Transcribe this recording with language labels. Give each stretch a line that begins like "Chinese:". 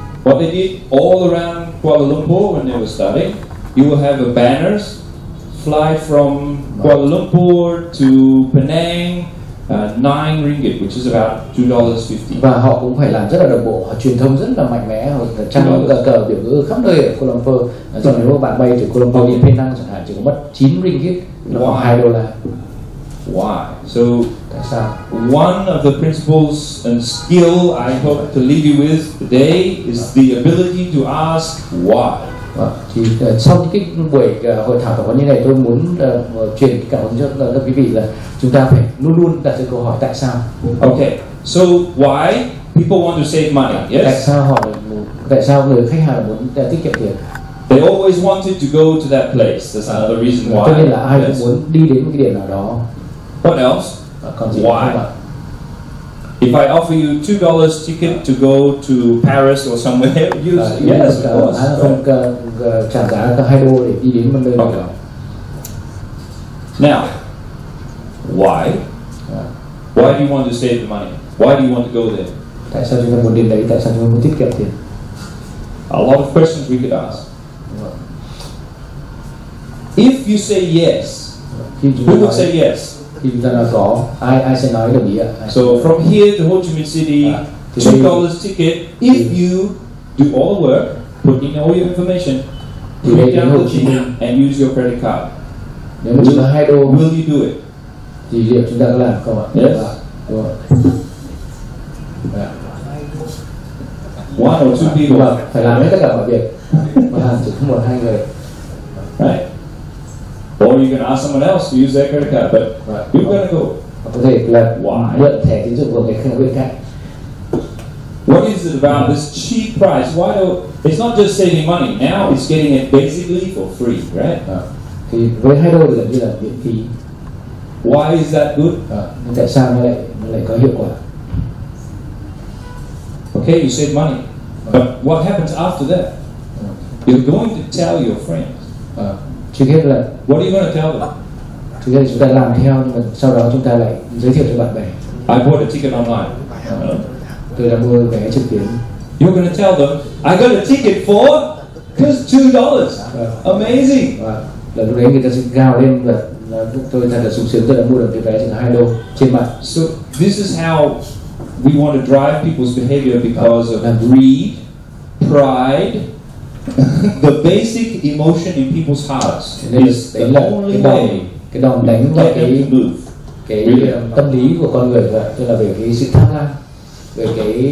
English: What they did all around Kuala Lumpur when they were starting, you will have a banners fly from Kuala Lumpur to Penang, 9 ringgit, which is about $2.50.
Vietnamese: Và họ cũng phải làm rất là đồng bộ, họ truyền thông rất là mạnh mẽ, họ trăng cờ biểu ngữ khắp nơi ở Kuala Lumpur. Cho nếu bạn bay từ Kuala Lumpur đi Penang chẳng hạn chỉ có mất 9 ringgit, nó khoảng 2 đô la.
English: Why? So
Vietnamese: tại sao?
English: One of the principles and skill I hope to leave you with today is the ability to ask why.
Vietnamese: Thì sau những cái buổi hội thảo tập huấn như này, tôi muốn truyền cảm hứng cho các quý vị là chúng ta phải luôn luôn đặt ra câu hỏi tại sao.
English: Okay, so why people want to save money? Yes.
Vietnamese: Tại sao người khách hàng muốn tiết kiệm tiền?
English: They always wanted to go to that place. That's another reason why.
Vietnamese: Cho nên là ai cũng muốn đi đến một cái điểm nào đó.
English: What else?
Vietnamese: Còn gì
English: why? If I offer you $2 ticket to go to Paris or somewhere, you say yes, of course.
Vietnamese: Không trả giá có 2 đô để đi đến một nơi nào đó.
English: Now, why? Why do you want to save the money? Why do you want to go there?
Vietnamese: Tại sao chúng ta muốn đến đấy? Tại sao chúng ta muốn tiết kiệm tiền?
English: A lot of questions we could ask. If you say yes, who would say yes?
Vietnamese: Khi chúng ta nói có, ai sẽ nói đồng ý ạ?
English: So from here to Ho Chi Minh City, $2 ticket. If you do all the work, put in all your information, print down the ticket and use your credit card.
Vietnamese: Nếu mà chúng ta 2 đô,
English: will you do it?
Vietnamese: Thì liệu chúng ta có làm không ạ?
English: Yes.
Vietnamese: Đúng rồi.
English: One or two people.
Vietnamese: Phải làm hết tất cả mọi việc. Mà làm chỉ có 1-2 người.
English: Right. Or you can ask someone else to use their credit card, but you're going to go.
Vietnamese: Có thể là mượn thẻ tín dụng của người khác bên cạnh.
English: What is it about this cheap price? Why do it's not just saving money? Now it's getting it basically for free, right?
Vietnamese: Thì với 2 đô thì gần như là miễn phí.
English: Why is that good?
Vietnamese: Nhưng tại sao nó lại có hiệu quả?
English: Okay, you save money, but what happens after that? You're going to tell your friends.
Vietnamese: Trước hết là
English: what are you going to tell them?
Vietnamese: Trước hết chúng ta làm theo, nhưng mà sau đó chúng ta lại giới thiệu cho bạn bè.
English: I bought a ticket online.
Vietnamese: Tôi đã mua vé trực tuyến.
English: You're going to tell them, I got a ticket for just $2. Amazing.
Vietnamese: Là lúc đấy người ta sẽ gào lên và tôi thật là sung sướng, tôi đã mua được cái vé chỉ có 2 đô trên mạng.
English: So this is how we want to drive people's behavior because of greed, pride. The basic emotion in people's hearts is the only way
Vietnamese: cái đòn đánh vào cái tâm lý của con người, tức là về cái sự tham lam, về cái